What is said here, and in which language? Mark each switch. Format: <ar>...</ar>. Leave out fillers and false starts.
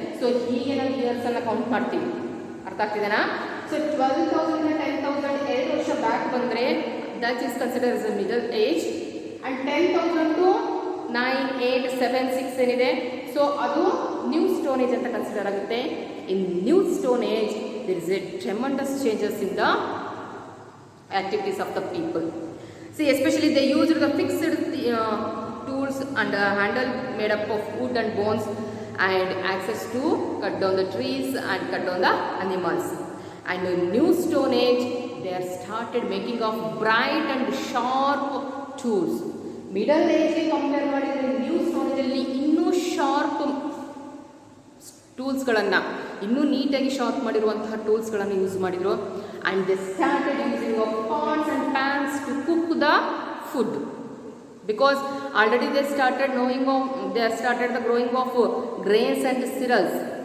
<kn>So ಹೀಗೆ ನಾವು ಇಯರ್ಸನ್ನು count ಮಾಡ್ತೀವಿ. ಅರ್ಥ ಆಗ್ತಿದೆನಾ? ಸೊ 12,000 ಇಂದ 10,000 2 ವರ್ಷ ಬ್ಯಾಕ್ ಬಂದರೆ</kn> <en>That is consider as a middle age.</en> <kn>And 10,000 to 9, 8, 7, 6 ಏನಿದೆ ಸೊ ಅದು ನ್ಯೂ ಸ್ಟೋನ್ ಏಜ್ ಅಂತ ಕನ್ಸಿಡರ್ ಆಗುತ್ತೆ.</kn> <en>In new stone age there is a tremendous changes in the activities of the people. See, especially they used the fixed tools and handle made up of wood and bones, and access to cut down the trees and cut down the animals. And in new stone age they are started making of bright and sharp tools.</en> <kn>Middle age compare ಮಾಡಿದರೆ new stone age ಅಲ್ಲಿ ಇನ್ನೂ sharp ಟೂಲ್ಸ್ಗಳನ್ನು, ಇನ್ನೂ ನೀಟಾಗಿ sharp ಮಾಡಿರುವಂತಹ ಟೂಲ್ಸ್ಗಳನ್ನು use ಮಾಡಿದರು.</kn> <en>And they started using of pots and pans to cook the food, because already they started the growing of grains and cereals.</en>